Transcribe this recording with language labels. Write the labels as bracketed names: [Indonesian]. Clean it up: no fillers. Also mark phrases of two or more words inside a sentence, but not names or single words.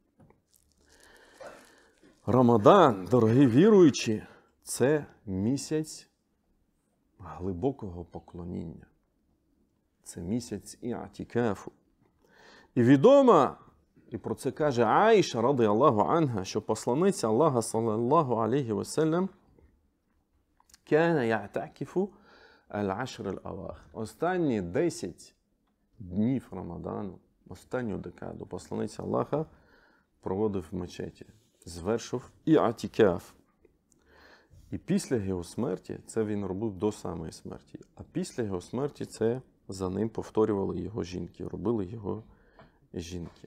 [Ukrainian] Рамадан, дорогі віруючі, це місяць глибокого поклоніння. Це місяць і'тикафу. І відомо, і про це каже Аїша, [Arabic] رضي الله عنها, [Ukrainian] що посланиця Аллаха, [Arabic] صلى الله عليه وسلم, كان يعتكف العشر الأواخر. [Ukrainian] Останні 10 днів Рамадану, останню декаду посланиця Аллаха проводив в мечеті, звершив і'тикаф. І після його смерті, це він робив до самої смерті, а після його смерті це за ним повторювали його жінки, робили його жінки.